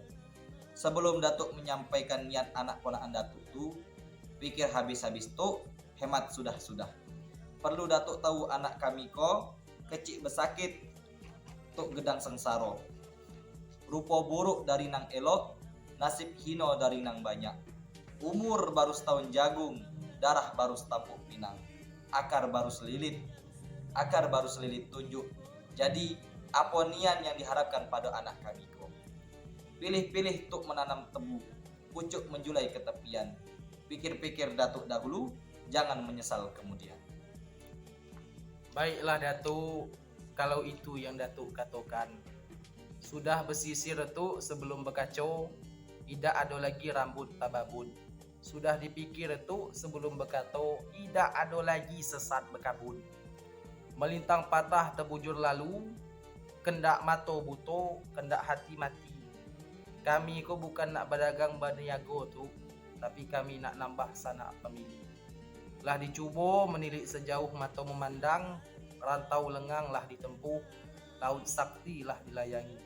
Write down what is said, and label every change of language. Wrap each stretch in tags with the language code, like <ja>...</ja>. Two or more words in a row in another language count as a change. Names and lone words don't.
<ms>Sebelum Datuk menyampaikan niat anak ponakan Datuk tu, pikir habis-habis tu, hemat sudah-sudah. Perlu Datuk tahu anak kami ko, kecik besakit, tuk gedang sengsara. Rupa buruk dari nang elok, nasib hino dari nang banyak. Umur baru setahun jagung, darah baru setapuk pinang, akar baru selilit tunjuk. Jadi apa nian yang diharapkan pada anak kami ko? Pilih-pilih tuk menanam tebu, pucuk menjulai ke tepian. Pikir-pikir Datuk dahulu, jangan menyesal kemudian. Baiklah Datuk, kalau itu yang Datuk katakan. Sudah bersisir tu sebelum berkacau, tidak ada lagi rambut tababun. Sudah dipikir tu sebelum berkata, tidak ada lagi sesat berkabun. Melintang patah terbujur lalu, kendak mata buto, kendak hati mati. Kami ko bukan nak berdagang berniaga tu, tapi kami nak nambah sanak pemilih. Lah dicuba menilik sejauh mata memandang, rantau lengang lah ditempuh, laut sakti lah dilayangi.</ms>